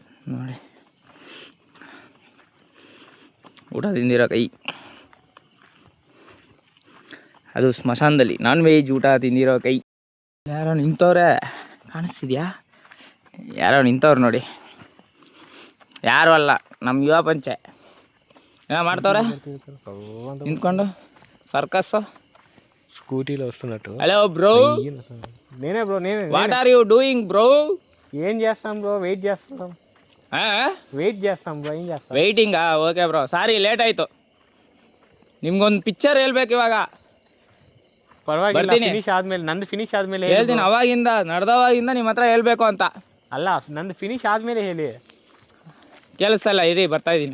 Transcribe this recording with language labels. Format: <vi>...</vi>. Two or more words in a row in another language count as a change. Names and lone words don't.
<kn>ನೋಡಿ ಊಟ ತಿಂದಿರೋ ಕೈ, ಅದು ಸ್ಮಶಾನದಲ್ಲಿ</kn> <en>non veg</en> <kn>ಊಟ ತಿಂದಿರೋ ಕೈ. ಯಾರೋ ನಿಂತವ್ರೆ, ಕಾಣಿಸ್ತಿದ್ಯಾ? ಯಾರೋ ನಿಂತವ್ರು ನೋಡಿ, ಯಾರು ಅಲ್ಲ, ನಮ್ಮ ಯುವ ಪಂಚೆ ಏನೋ ಮಾಡ್ತವ್ರೆ ನಿಂತ್ಕೊಂಡು ಸರ್ಕಸ್ಸು.</kn> <te>స్కూటీలో వస్తున్నట్టు. హలో బ్రో, నేనే బ్రో, నేనే.</te> <en>what are you doing bro? ఏం చేస్తాం బ్రో, వెయిట్ చేస్తాం బ్రో, ఏం చేస్తాం.</en> <kn>ವೆಯ್ಟಿಂಗಾ?</kn> <en>okay bro, sorry late</en> <kn>ಆಯಿತು. ನಿಮ್ಗೊಂದು ಪಿಕ್ಚರ್ ಹೇಳ್ಬೇಕು ಇವಾಗ. ಪರವಾಗಿಲ್ಲ, ಬರ್ತೀನಿ. ನಂದು ಫಿನಿಶ್ ಆದ್ಮೇಲೆ ಹೇಳ್ತೀನಿ. ಅವಾಗಿಂದ ನಡೆದವಾಗಿಂದ ನಿಮ್ಮ ಹತ್ರ ಹೇಳ್ಬೇಕು ಅಂತ. ಅಲ್ಲ, ನಂದು ಫಿನಿಶ್ ಆದ್ಮೇಲೆ ಹೇಳಿ. ಕೇಳಿಸ್ತಲ್ಲ, ಇರಿ ಬರ್ತಾ ಇದ್ದೀನಿ.</kn>